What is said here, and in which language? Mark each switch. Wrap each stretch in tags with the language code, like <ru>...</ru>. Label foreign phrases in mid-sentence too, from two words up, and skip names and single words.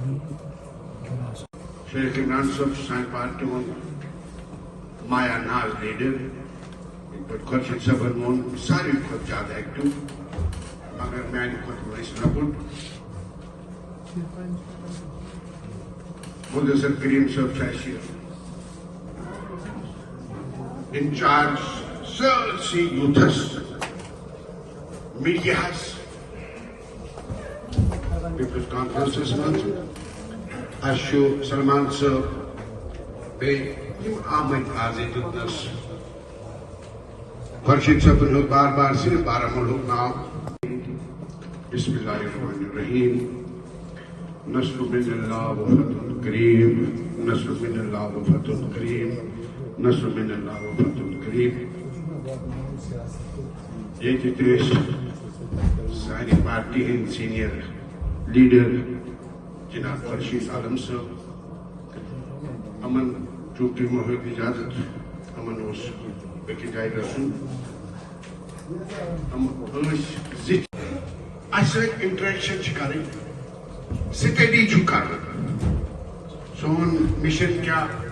<ks>شیخ عمران صٲب چھُ سانہِ پارٹی ہُنٛد مایا ناز لیڈر خورشید صٲبن ووٚن ساروی کھۄتہٕ زیادٕ ایکٹیو مگر میانہِ کھۄتہٕ ٲسۍ لۄکُٹ مدثر کریم صٲب چھُ اَسہِ انچارج سٲرسٕے یوٗتھس میڈیاہس پیپلز کانفرنسس منٛز اَسہِ چھُ سلمان صٲب بیٚیہِ یِم آمٕتۍ آز ییٚتہِ دیُتنَس خۄرشیٖد صٲبن ہیوٚت بار بار صرف بارہمولہُک ناو</ks> <ar>بسم اللہ الرحمن الرحیم نصر من اللہ و فتح کریم نصر من اللہ و فتح کریم نصر من اللہ و فتح کریم</ar> <ks>ییٚتہِ تہِ ٲسۍ سانہِ پارٹی ہٕنٛدۍ سیٖنیر لیٖڈر جناب خورشید عالم صٲب یِمن چوٗنٛکہِ یِمو ہیوٚت اِجازت یِمن اوس بیٚکِس جایہِ گژھُن یِم ٲسۍ زِٹھۍ اَسہِ سۭتۍ اِنٹریکشن چھِ کَرٕنۍ سٹڈی چھُ کَرُن سون مِشن کیٛاہ</ks>